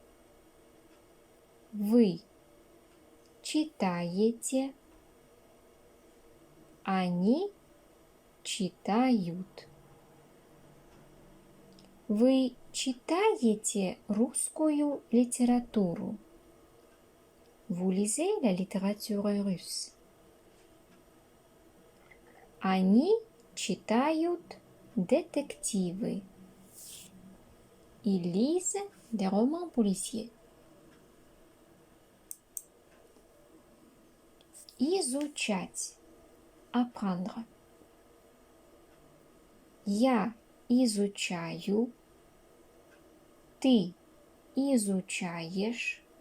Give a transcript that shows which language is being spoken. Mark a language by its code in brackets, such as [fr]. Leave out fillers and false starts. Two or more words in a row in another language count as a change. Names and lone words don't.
[ru] Вы читаете. Они читают. Вы читаете русскую литературу? [fr] vous lisez la littérature russe? [ru] Они читают детективы. [fr] Ils lisent des romans policiers. [ru] Изучать. Apprendre. Я изучаю. Ты изучаешь.